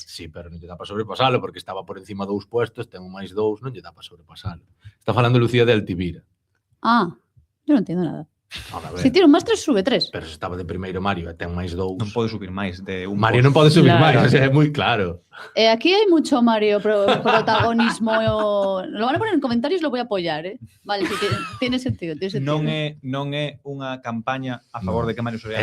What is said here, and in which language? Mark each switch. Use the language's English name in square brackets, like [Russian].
[Galician] Sí, pero non lle dá para sobrepasalo porque estaba por encima 2 puestos, ten un máis 2, non lle dá para sobrepasalo. Está falando Lucía de Altivira. [Spanish] Ah, yo no entiendo nada. A ver, Si tiene un más 3, sube 3. [Galician] pero se estaba de primeiro Mario e ten máis 2. Non pode subir máis de un Mario non pode subir Claro. máis, o sea, é moi claro. [Spanish] Aquí hay mucho Mario protagonismo. Lo van a poner en comentarios, lo voy a apoyar, ¿eh? Vale, sí, tiene sentido. Tiene sentido. [Galician] Non é unha campaña a favor de que Mario Soriano